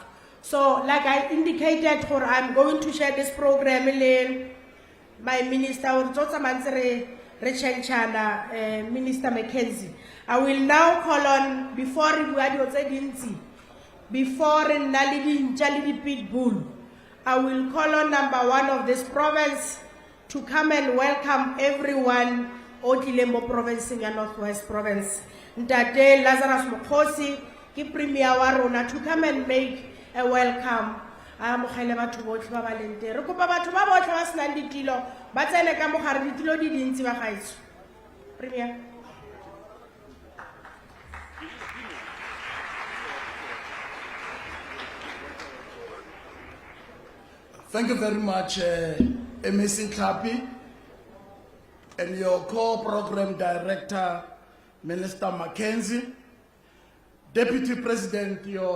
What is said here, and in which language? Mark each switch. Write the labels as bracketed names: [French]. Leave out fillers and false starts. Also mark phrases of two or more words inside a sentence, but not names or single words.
[English] So like I indicated, I'm going to share this program with my minister, Minister Mackenzie. I will now call on, before Pitbull, I will call on number 1 of this province to come and welcome everyone Otilembo province in Northwest province. [Tswana] Ntate Lazarus Mokhosi, ki premier wa rona, [English] to come and make a welcome. [Tswana] Amogele batho botlhe ba balente. Re kopa batho ba botlhe ba senang ditilo ba tsene ka mogare ditilo di dintsi ba gaetso. [English] Premier. Thank you very much, MEC Tlhapi, and your co-program director, Minister Mackenzie, Deputy President, Your